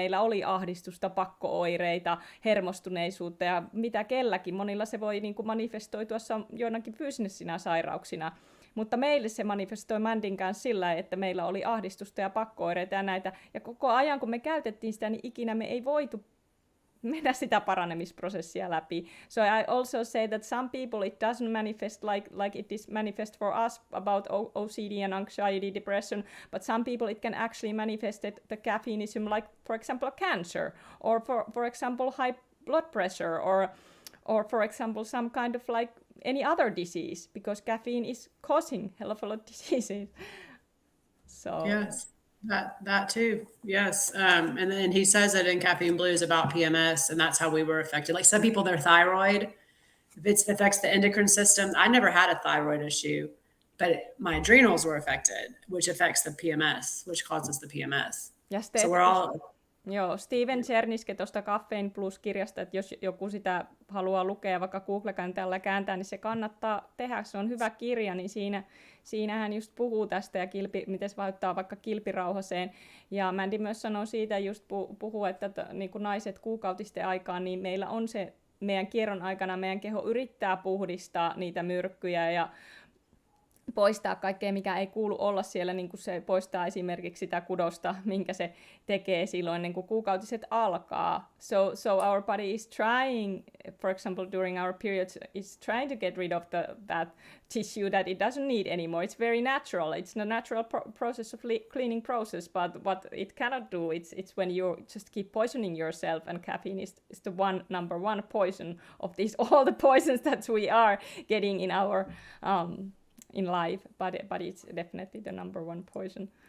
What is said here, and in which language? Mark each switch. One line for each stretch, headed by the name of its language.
Finnish: Meillä oli ahdistusta, pakko-oireita, hermostuneisuutta ja mitä kelläkin. Monilla se voi niin kuin manifestoitua joinakin fyysisinä sairauksina. Mutta meille se manifestoi Mandin kanssa sillä, että meillä oli ahdistusta ja pakko-oireita ja näitä. Ja koko ajan, kun me käytettiin sitä, niin ikinä me ei voitu mennä sitä paranemisprosessia läpi.
English: So I also say that some people it doesn't manifest like it is manifest for us about OCD and anxiety, depression, but some people it can actually manifest the caffeineism, like for example cancer, or for example high blood pressure, or for example some kind of like any other disease, because caffeine is causing hell of a lot of diseases. So yes. That too, yes. And then he says that in Caffeine Blues about PMS, and that's how we were affected. Like some people, their thyroid, if it affects the endocrine system. I never had a thyroid issue, but my adrenals were affected, which affects the PMS, which causes the PMS. So we're all...
Finnish: Joo, Steven Cherniske tuosta Caffeine Plus-kirjasta, että jos joku sitä haluaa lukea vaikka Google-kääntää kääntää, niin se kannattaa tehdä. Se on hyvä kirja, niin siinä hän just puhuu tästä ja miten se vaikuttaa vaikka kilpirauhaseen. Ja Mandy myös sanoo siitä, just puhuu, että niin kuin naiset kuukautisten aikaan, niin meillä on se meidän kierron aikana, meidän keho yrittää puhdistaa niitä myrkkyjä ja poistaa kaikkea, mikä ei kuulu olla siellä, niin kuin se poistaa esimerkiksi sitä kudosta, minkä se tekee silloin, ennen kuin kuukautiset alkaa.
English: So our body is trying, for example, during our periods, is trying to get rid of that tissue that it doesn't need anymore. It's very natural. It's a natural process of cleaning process, but what it cannot do, it's when you just keep poisoning yourself, and caffeine is the number one poison of these, all the poisons that we are getting in our in life, but it's definitely the number one poison.